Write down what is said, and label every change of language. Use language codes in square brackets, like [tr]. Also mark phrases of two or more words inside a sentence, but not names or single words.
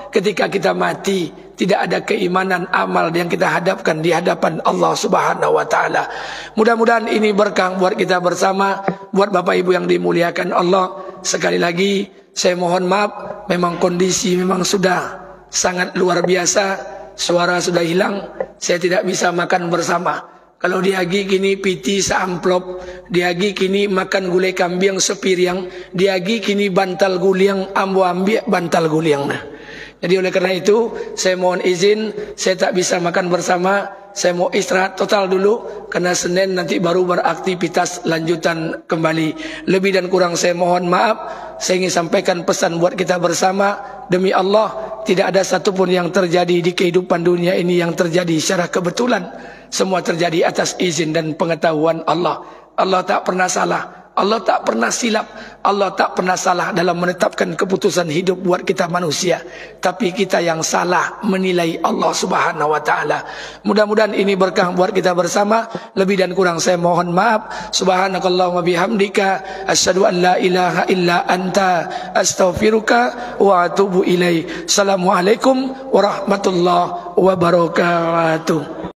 [id] Ketika kita mati, tidak ada keimanan amal yang kita hadapkan di hadapan Allah [ar] سبحانه وتعالى. [id] Mudah-mudahan ini berkah buat kita bersama, buat Bapak Ibu yang dimuliakan Allah. Sekali lagi saya mohon maaf, memang kondisi memang sudah sangat luar biasa, suara sudah hilang, saya tidak bisa makan bersama. [min] Kalau diagi kini piti seamplop, diagi kini makan gulai kambing sepiriang, diagi kini bantal guliang, ambo ambil bantal guliang nah. [id] Jadi oleh karena itu saya mohon izin, saya tak bisa makan bersama, saya mau istirahat total dulu, karena Senin nanti baru beraktivitas lanjutan kembali. Lebih dan kurang saya mohon maaf. Saya ingin sampaikan pesan buat kita bersama, demi Allah tidak ada satupun yang terjadi di kehidupan dunia ini yang terjadi secara kebetulan. Semua terjadi atas izin dan pengetahuan Allah. Allah tak pernah salah, Allah tak pernah silap, Allah tak pernah salah dalam menetapkan keputusan hidup buat kita manusia. Tapi kita yang salah menilai Allah [ar] سبحانه وتعالى. [id] Mudah-mudahan ini berkah buat kita bersama. Lebih dan kurang saya mohon maaf. [ar] سبحانك اللهم بحمدك أشهد أن لا إله إلا أنت أستغفرك وأتوب إليك. السلام عليكم ورحمة الله وبركاته.